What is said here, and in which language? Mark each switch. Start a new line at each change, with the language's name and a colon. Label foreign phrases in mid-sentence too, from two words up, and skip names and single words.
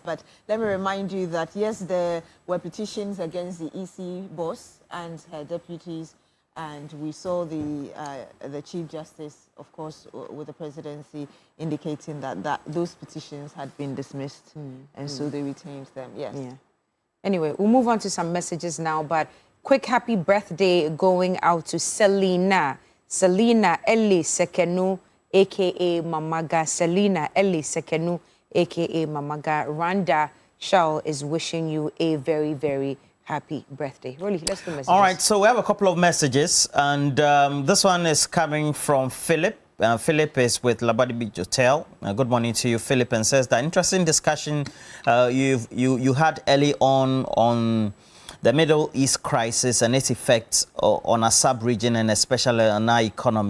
English: But let me remind you that, yes, there were petitions against the EC boss and her deputies, and we saw the Chief Justice, of course, with the presidency, indicating that those petitions had been dismissed, and so they retained them. Yes. Yeah. Anyway, we'll move on to some messages now, but quick happy birthday going out to Selina Eli Sekenu, a.k.a. Mamaga. Selina Eli Sekenu, a.k.a. Mamaga. Randa Shaw is wishing you a very, very happy birthday. Rolly, let's do messages. All right, so we have a couple of messages, and this one is coming from Philip. Philip is with Labadi Beach Hotel. Good morning to you, Philip, and says that interesting discussion you had early on the Middle East crisis and its effects on our sub-region and especially on our economy.